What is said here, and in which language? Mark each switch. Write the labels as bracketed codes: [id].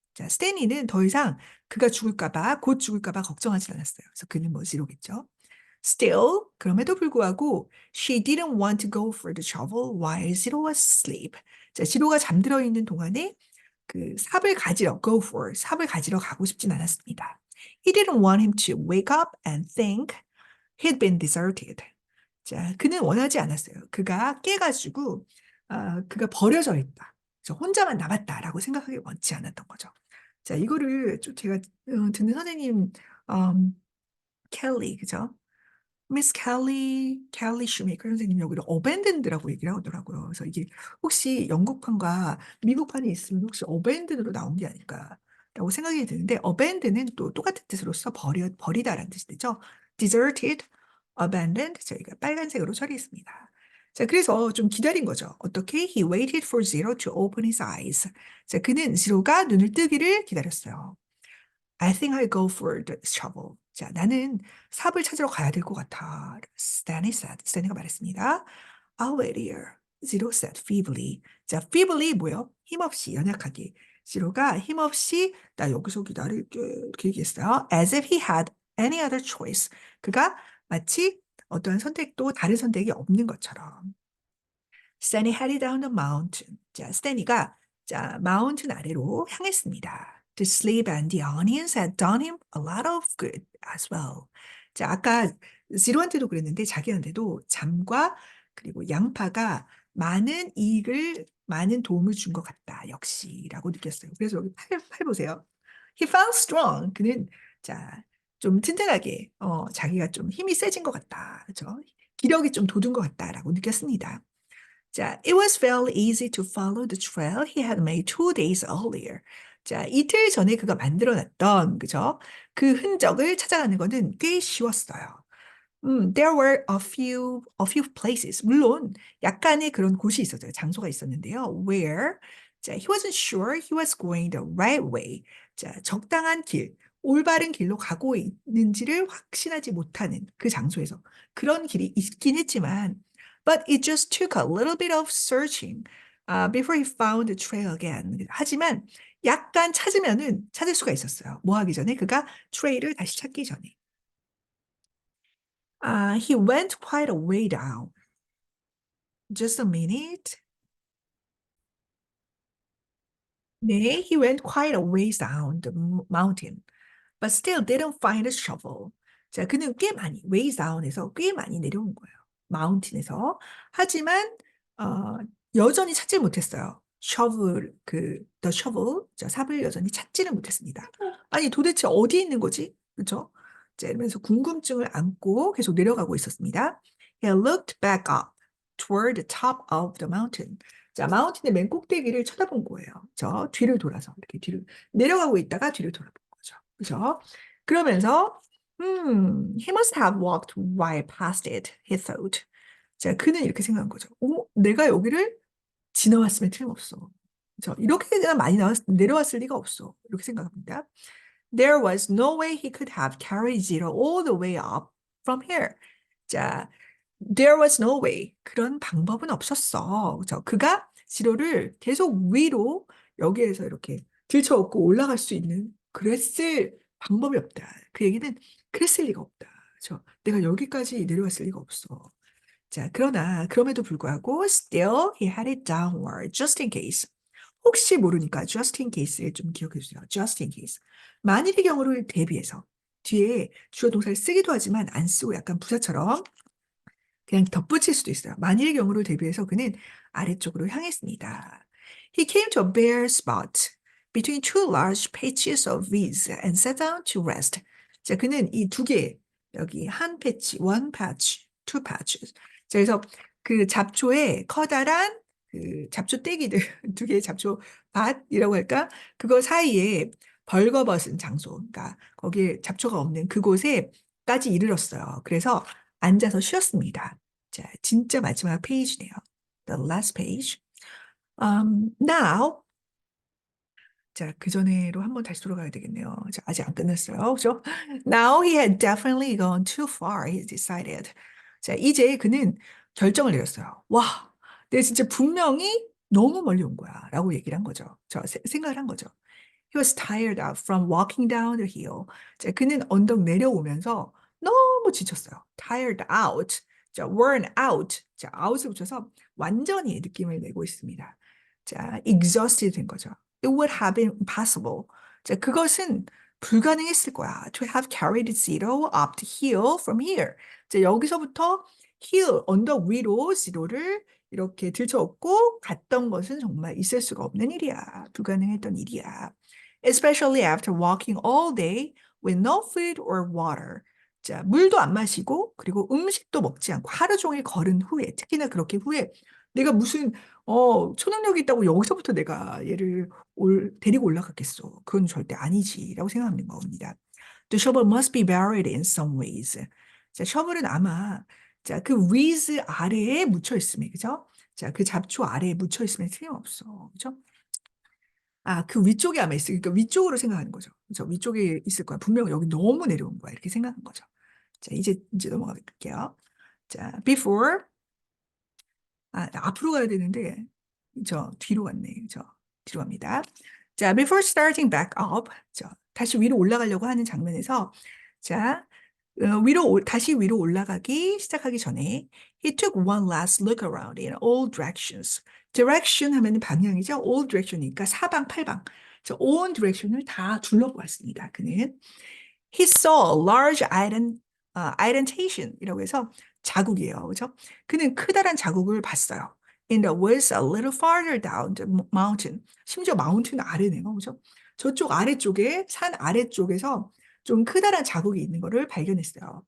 [ko] 자, 스탠리는 더 이상 그가 곧 죽을까 봐 걱정하지 않았어요. 그래서 그는 뭐지로겠죠. [en] Still, [ko] 그럼에도 불구하고, [en] she didn't want to go for the shovel while Zero was asleep. [ko] 자, 지로가 잠들어 있는 동안에 삽을 가지러 가고 싶진 않았습니다. [en] He didn't want him to wake up and think he'd been deserted. [ko] 자, 그는 원하지 않았어요. 그가 깨가지고 그가 버려져 있다. 혼자만 남았다라고 생각하기 원치 않았던 거죠. 자, 이거를 좀 제가 듣는 선생님, 음, 켈리, 그죠? 미스 켈리 슈메이커 선생님이 여기를 어벤든드라고 얘기를 하더라고요. 그래서 이게 혹시 영국판과 미국판이 있으면 혹시 어벤든으로 나온 게 아닐까라고 생각이 드는데 어벤드는 또 똑같은 뜻으로서 버리다라는 뜻이 되죠. [en] deserted, abandoned [ko] 저희가 빨간색으로 처리했습니다. 자, 그래서 좀 기다린 거죠. 어떻게? [en] He waited for Zero to open his eyes. [ko] 자, 그는 지로가 눈을 뜨기를 기다렸어요. [en] I think I'll go for the shovel. [ko] 자, 나는 삽을 찾으러 가야 될 것 같아. [en] Stanley said. [ko] 스탠리가 말했습니다. [en] I'll wait here. Zero said feebly. [ko] 자, feebly 뭐예요? 힘없이, 연약하게. 지로가 힘없이 나 여기서 기다릴게 이렇게 얘기했어요. [en] As if he had any other choice. [ko] 그가 마치 어떠한 선택도 다른 선택이 없는 것처럼. [en] Stanley headed down the mountain. [ko] 자, 스탠리가 자, 마운틴 아래로 향했습니다. [en] The sleep and the onions had done him a lot of good as well. [ko] 자, 아까 지루한테도 그랬는데 자기한테도 잠과 그리고 양파가 많은 도움을 준 것 같다. 역시라고 느꼈어요. 그래서 여기 팔 보세요. [en] He felt strong. [ko] 그는 자, 좀 튼튼하게 자기가 좀 힘이 세진 것 같다. 그렇죠? 기력이 좀 돋은 것 같다라고 느꼈습니다. [en] 자, it was fairly easy to follow the trail he had made 2 days earlier. [ko] 자, 이틀 전에 그가 만들어놨던, 그죠? 그 흔적을 찾아가는 것은 꽤 쉬웠어요. [en] There were a few places. [ko] 물론 약간의 그런 곳이 있었어요. 장소가 있었는데요. [en] Where, 자, he wasn't sure he was going the right way. [ko] 자, 적당한 길, 올바른 길로 가고 있는지를 확신하지 못하는 그 장소에서 그런 길이 있긴 했지만, [en] but it just took a little bit of searching before he found the trail again. [ko] 하지만 약간 찾으면은 찾을 수가 있었어요. 뭐 하기 전에? 그가 트레일을 다시 찾기 전에. [en] He went quite a way down. Just a minute. 네, he went quite a ways down the mountain, but still didn't find a shovel. [ko] 자, 그는 꽤 많이, ways down에서 꽤 많이 내려온 거예요. 마운틴에서. 하지만, 여전히 찾지 못했어요. the shovel, 자, 삽을 여전히 찾지는 못했습니다. 아니, 도대체 어디 있는 거지? 그죠? 자, 이러면서 궁금증을 안고 계속 내려가고 있었습니다. [en] He looked back up toward the top of the mountain. [ko] 자, 마운틴의 맨 꼭대기를 쳐다본 거예요. 저 뒤를 돌아서 이렇게 뒤를 내려가고 있다가 뒤를 돌아본 거죠. 그죠? 그러면서 [en] he must have walked right past it, he thought. [ko] 자, 그는 이렇게 생각한 거죠. 내가 여기를 지나왔으면 틀림없어. 그죠? 이렇게나 많이 내려왔을 리가 없어. 이렇게 생각합니다. [en] There was no way he could have carried Zero all the way up from here. [ko] 자, [en] there was no way. [ko] 그런 방법은 없었어. 그죠? 그가 지로를 계속 위로 여기에서 이렇게 들쳐업고 올라갈 수 있는 그랬을 방법이 없다. 그 얘기는 그랬을 리가 없다. 그죠? 내가 여기까지 내려왔을 리가 없어. 자, 그러나 그럼에도 불구하고 [en] still he had it downward just in case. [ko] 혹시 모르니까 just in case를 좀 기억해 주세요. [en] just in case. [ko] 만일의 경우를 대비해서 뒤에 주어 동사를 쓰기도 하지만 안 쓰고 약간 부사처럼 그냥 덧붙일 수도 있어요. 만일의 경우를 대비해서 그는 아래쪽으로 향했습니다. [en] He came to a bare spot between two large patches of weeds and sat down to rest. [ko] 자, 그는 이 두 개, 여기 한 패치, [en] one patch, two patches. [ko] 자, 그래서 그 잡초에 커다란 그 잡초 떼기들, 두 개의 잡초 밭이라고 할까? 그거 사이에 벌거벗은 장소, 그러니까 거기에 잡초가 없는 그곳에까지 이르렀어요. 그래서 앉아서 쉬었습니다. 자, 진짜 마지막 페이지네요. [en] The last page. [ko] Now, 자, 그 전에로 한번 다시 돌아가야 되겠네요. 자, 아직 안 끝났어요. 그죠? [en] Now he had definitely gone too far, he decided. [ko] 자, 이제 그는 결정을 내렸어요. 와, 내가 진짜 분명히 너무 멀리 온 거야. 라고 얘기를 한 거죠. 생각을 한 거죠. [en] He was tired out from walking down the hill. [ko] 자, 그는 언덕 내려오면서 너무 지쳤어요. [en] Tired out. 자, worn out. [ko] 자, out을 붙여서 완전히 느낌을 내고 있습니다. 자, exhausted 된 거죠. [en] It would have been impossible. [ko] 자, 그것은 불가능했을 거야. [en] To have carried zero up the hill from here. [ko] 자, 여기서부터 hill, 언덕 위로 zero를 이렇게 들쳐업고 갔던 것은 정말 있을 수가 없는 일이야. 불가능했던 일이야. [en] especially after walking all day with no food or water. [ko] 자, 물도 안 마시고 그리고 음식도 먹지 않고 하루 종일 걸은 후에 특히나 그렇게 후에 내가 무슨 초능력이 있다고 여기서부터 내가 얘를 데리고 올라갔겠어. 그건 절대 아니지라고 생각하는 겁니다. [en] The shovel must be buried in some ways. [ko] 자, shovel은 아마 자, 그 with 아래에 묻혀 있으면 그죠? 자, 그 잡초 아래에 묻혀 있으면 틀림없어. 그죠? 아, 그 위쪽에 아마 있어. 그러니까 위쪽으로 생각하는 거죠. 그죠? 위쪽에 있을 거야. 분명 여기 너무 내려온 거야. 이렇게 생각하는 거죠. 자, 이제 넘어가 볼게요. 자, before 앞으로 가야 되는데 저 뒤로 갔네. 저 뒤로 갑니다. [en] 자, before starting back up. [ko] 다시 위로 올라가려고 하는 장면에서 자, 다시 위로 올라가기 시작하기 전에 [en] he took one last look around in all directions. [ko] direction 하면은 방향이죠. all direction이니까 사방 팔방. 자, all direction을 다 둘러보았습니다. 그는 [en] he saw a large indentation이라고 해서 [ko] 자국이에요. 그죠? 그는 크다란 자국을 봤어요. [en] In the woods a little farther down the mountain. [ko] 심지어 마운틴 아래네요. 그죠? 저쪽 아래쪽에, 산 아래쪽에서 좀 크다란 자국이 있는 것을 발견했어요.